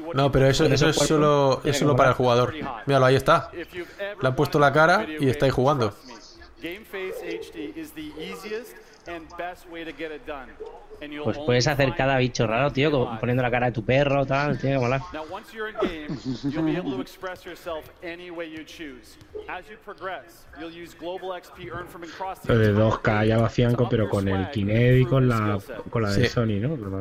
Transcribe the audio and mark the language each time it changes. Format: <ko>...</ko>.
<es>No, pero eso es solo, para el jugador. Míralo, ahí está. Le han puesto la cara y está ahí jugando.</es> <en>GameFace HD is the easiest and best way to get it done.</en> <es>Pues puedes hacer cada bicho raro, tío, poniendo la cara de tu perro, tal, tiene que molar.</es> <en>Now once you're in game, you'll be able to express yourself any way you choose. As you progress, you'll use global XP earned from across the entire game.</en> <es>2K ya va fianco, pero con el Kinect y con la de Sony, ¿no?</es>